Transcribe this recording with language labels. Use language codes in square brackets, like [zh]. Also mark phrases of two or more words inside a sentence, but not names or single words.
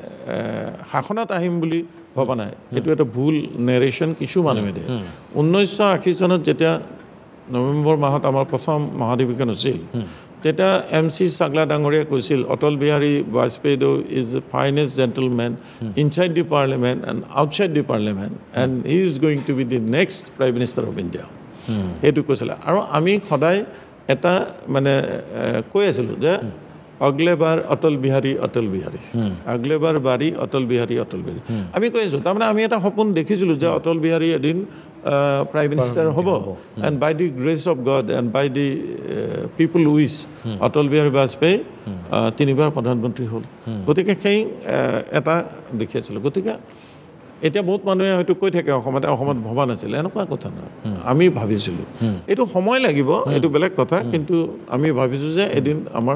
[as] শাসনত আহিম বুলি ভবা নাই এইটো এটা ভুল নেৰেশ্যন কিছু মানুহে দিয়ে 1980 চনত যেতিয়া নৱেম্বৰ মাহত আমাৰ প্ৰথম মহাধিৱেশন হৈছিল তেতিয়া MC চাগলা ডাঙৰীয়াই কৈছিল অটল বিহাৰী বাজপেয়ী [en] is the finest gentleman inside the parliament and outside the parliament and he is going to be the next prime minister of India [as] সেইটো কৈছিলে আৰু আমি সদায় এটা মানে কৈ আছিলোঁ যে [hi] अगले बार अटल बिहारी अगले बार बारी अटल बिहारी [as] আমি কৈ আছোঁ তাৰমানে আমি এটা সপোন দেখিছিলোঁ যে অটল বিহাৰী এদিন [en] prime minister [as] হ'ব [en] and by the grace of God and by the people which [as] অটল বিহাৰী বাজপেয়ী 3বাৰ প্ৰধানমন্ত্ৰী হ'ল গতিকে সেই এটা দেখি আছিলোঁ গতিকে এতিয়া বহুত মানুহে হয়তো কৈ থাকে অসমত ভবা নাছিলে এনেকুৱা কথা নহয় আমি ভাবিছিলোঁ এইটো সময় লাগিব এইটো বেলেগ কথা কিন্তু আমি ভাবিছোঁ যে এদিন আমাৰ